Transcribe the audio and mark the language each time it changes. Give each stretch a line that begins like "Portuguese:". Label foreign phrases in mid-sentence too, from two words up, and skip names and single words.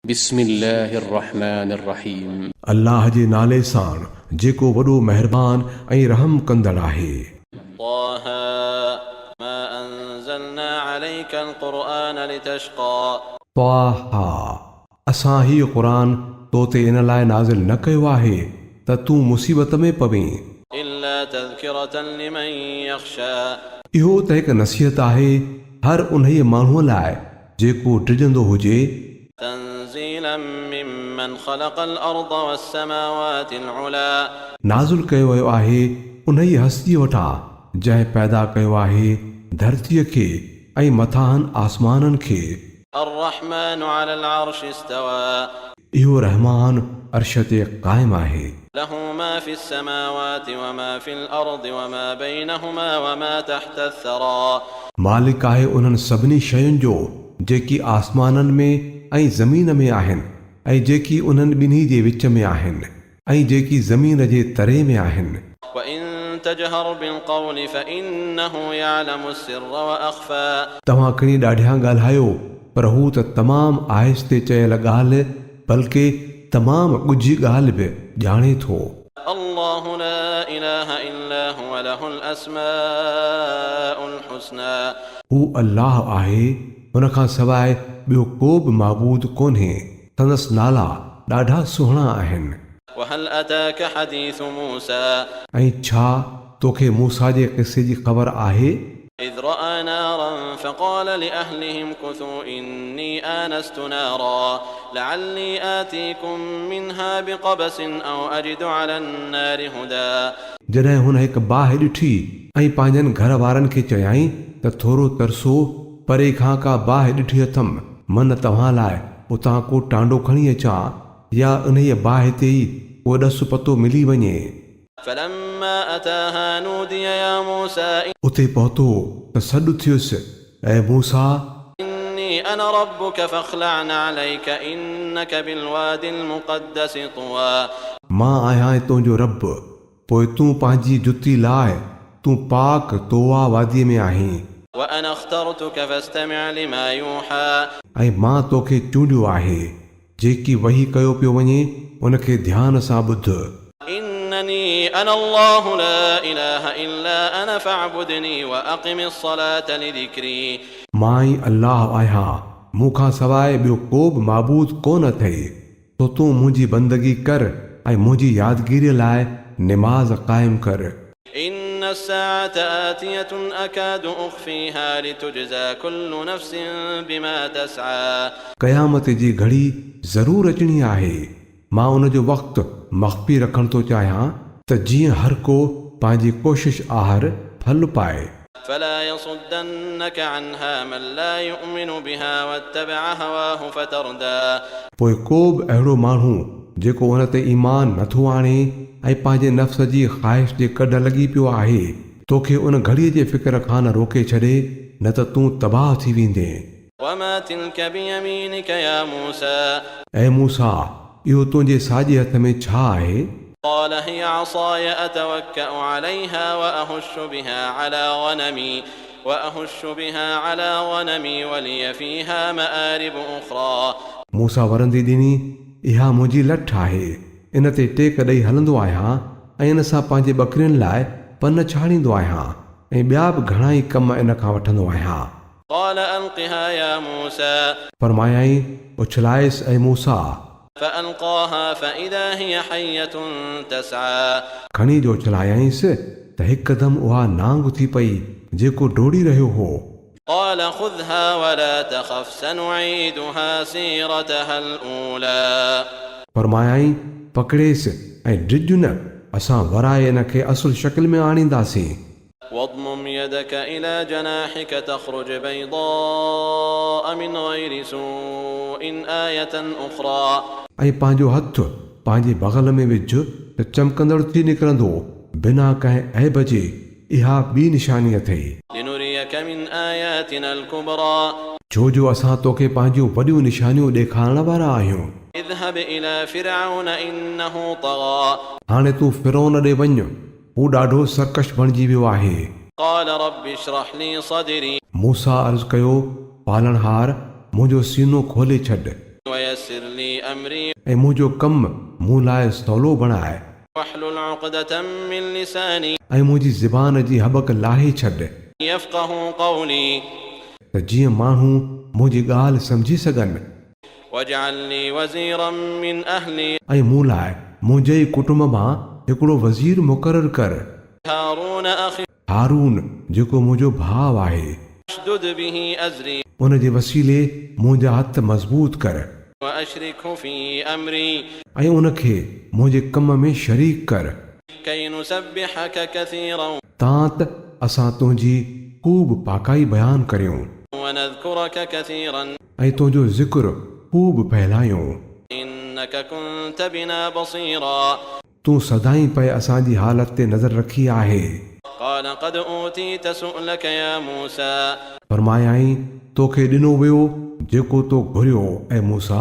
Arabic: بسم الله الرحمن الرحيم.
Sindhi: अल्लाह जे नाले सां जेको वॾो महिरबान ऐं रहम कंदड़ आहे।
Arabic: طه ما أنزلنا عليك القرآن لتشقى
Sindhi: ताहा असां हीउ क़ुरान तो ते इन लाइ नाज़िल न कयो आहे त तूं मुसीबत में पवें।
Arabic: إلا تذكرة لمن يخشى
Sindhi: इहो त हिकु नसीहत आहे हर उन्हीअ माण्हूअ लाइ जेको डिॼंदो हुजे।
Arabic: تنزيلا ممن خلق الأرض والسماوات العلا
Sindhi: नाज़िल कयो वियो आहे उन्हीअ हस्तीअ वटां जंहिं पैदा कयो आहे धरतीअ खे ऐं मथां आसमाननि खे।
Arabic: الرحمن على العرش استوى
Sindhi: इहो रहमान अर्श ते क़ाइमु आहे।
Arabic: له ما في السماوات وما في الأرض وما بينهما وما تحت الثرى
Sindhi: मालिक आहे उन्हनि सभिनी शयुनि जो जेकी आसमाननि में ऐं ज़मीन में आहिनि ऐं जेकी उन्हनि ॿिन्ही जे विच में आहिनि ऐं जेकी ज़मीन जे तरे में आहिनि।
Arabic: وإن تجهر بالقول فإنه يعلم السر وأخفى
Sindhi: तव्हां खणी ॾाढियां ॻाल्हायो पर हू त तमामु आहिस्ते चयल ॻाल्हि बल्कि तमामु ॻुझी ॻाल्हि बि ॼाणे थो।
Arabic: الله لا إله إلا هو له الأسماء الحسنى
Sindhi: हू अल्लाह आहे हुन खां सवाइ ॿियो को बि माबूद कोन्हे संदसि नाला ॾाढा सुहिणा आहिनि।
Arabic: وهل أتاك حديث موسى
Sindhi: ऐं छा तोखे मूसा जे क़िसे जी ख़बर आहे?
Arabic: إذ رأى نارا فقال لأهلهم كثوا إني آنست نارا لعلي آتيكم منها بقبس أو أجد على النار هدى
Sindhi: जॾहिं हुन हिकु बाहि ॾिठी ऐं पंहिंजनि घर वारनि खे चयाईं त थोरो तरसो परे खां का बाहि ॾिठी अथमि मन तव्हां लाइ उतां को टांडो खणी अचां या उन्हीअ बाहि ते ई को ॾसु पतो मिली वञे।
Arabic: فلما أتاها نودي يا موسى
Sindhi: उते पहुतो त सॾु थियुसि ऐं मूसा
Arabic: إني أنا ربك فاخلع عليك إنك بالوادي المقدس طوى
Sindhi: मां आहियां तुंहिंजो रब पोइ तूं पंहिंजी जुती लाइ तूं पाक तोवा वादीअ में आहीं।
Arabic: وأنا اخترتك فاستمع لما يوحى
Sindhi: ऐं मां तोखे चूंडियो आहे जेकी वही कयो पियो वञे उनखे ध्यान सां ॿुध।
Arabic: إنني أنا الله لا إله إلا أنا فاعبدني وأقم الصلاة لذكري
Sindhi: मां ई अल्लाह आहियां मूंखां सवाइ ॿियो को बि माबूद कोन अथई तो तूं मुंहिंजी बंदगी कर ऐं मुंहिंजी यादगिरीअ लाइ निमाज़ क़ाइमु कर।
Arabic: إن الساعة آتية أكاد أخفيها لتجزى كل نفس بما تسعى
Sindhi: क़यामत जी घड़ी ज़रूरु अचणी आहे मां उन जो वक़्तु मख़फ़ी रखणु थो चाहियां त जीअं हर को पंहिंजी कोशिश आहर फल पाए।
Arabic: فلا يصدنك عنها من لا يؤمن بها واتبع هواه فتردى
Sindhi: पोइ को बि अहिड़ो माण्हू जेको उन ते ईमान नथो आणे ऐं पंहिंजे नफ़्स जी ख़्वाहिश जे कढ लॻी पियो आहे तोखे उन घड़ीअ जे फ़िक्र खां न रोके छॾे न त तूं तबाह थी वेंदे।
Arabic: وما تلك بيمينك يا موسى
Sindhi: ऐं मूसा इहो तुंहिंजे साॼे हथ में छा आहे?
Arabic: قال هي عصاي أتوكأ عليها وأهش بها على غنمي ولي فيها مآرب أخرى
Sindhi: मूसा वरंदी ॾिनी इहा मुंहिंजी लठ आहे इन ते टेक ॾेई हलंदो आहियां ऐं इन सां पंहिंजे ॿकरियुनि लाइ पन छाणींदो आहियां ऐं ॿिया बि घणा ई कम इन खां वठंदो आहियां।
Arabic: قال ألقها يا موسى
Sindhi: फरमायाईं उछलाइसि ऐं मूसा
Arabic: فألقاها فإذا هي حية تسعى
Sindhi: खणी जो उछलायाईंसि त हिकदमि उहा नांग थी पई जेको डोड़ी रहियो हो।
Arabic: قال خذها ولا تخف سنعيدها سيرتها الأولى
Sindhi: फरमायाईं पकड़ेसि ऐं डिॼ न असां वराए इन खे असुल शकिल में आणींदासीं।
Arabic: واضمم يدك إلى جناحك تخرج بيضاء من غير سوء آية أخرى
Sindhi: ऐं पंहिंजो हथु पंहिंजे बग़ल में विझ त चमकंदड़ थी निकिरंदो बिना कंहिं ऐब जे इहा ॿी निशानी अथई
Arabic: لنريك من آياتنا الكبرى
Sindhi: छो जो असां तोखे पंहिंजूं वॾियूं निशानियूं ॾेखारण वारा आहियूं।
Arabic: اذهب إلى فرعون إنه طغى
Sindhi: हाणे तूं फिरौन ॾे वञ हू ॾाढो सरकश बणिजी वियो आहे।
Arabic: قال رب اشرح لي صدري
Sindhi: मूसा अर्ज़ु कयो पालनहार मुंहिंजो सीनो खोले छॾ
Arabic: ويسر لي أمري
Sindhi: ऐं मुंहिंजो कमु मूं लाइ सवलो बणाए
Arabic: واحلل عقدة من لساني
Sindhi: ऐं मुंहिंजी ज़बान जी हबक लाहे छॾ
Arabic: يفقه قولي
Sindhi: त जीअं माण्हू मुंहिंजी ॻाल्हि सम्झी सघनि
Arabic: واجعل لي وزيرا من أهلي
Sindhi: ऐं मूं लाइ मुंहिंजे ई कुटुंब मां हिकिड़ो वज़ीर मुक़ररु कर
Arabic: هارون أخي
Sindhi: हारून जेको मुंहिंजो भाउ आहे
Arabic: اشدد به أزري
Sindhi: उन जे वसीले मुंहिंजा हथ मज़बूत कर
Arabic: وأشركه في أمري
Sindhi: ऐं उनखे मुंहिंजे कम में शरीक कर
Arabic: كي نسبحك كثيرا
Sindhi: तां त असां तुंहिंजी ख़ूब पाकाई बयानु करियूं
Arabic: ونذكرك كثيرا
Sindhi: ऐं तुंहिंजो ज़िक्र ख़ूब फहिलायूं
Arabic: إنك كنت بنا بصيرا
Sindhi: तूं सदाईं पए असांजी हालत ते नज़र रखी आहे
Arabic: قال قد أوتيت سؤلك يا موسى
Sindhi: फरमायाईं तोखे ॾिनो वियो जेको तो घुरियो ऐं मूसा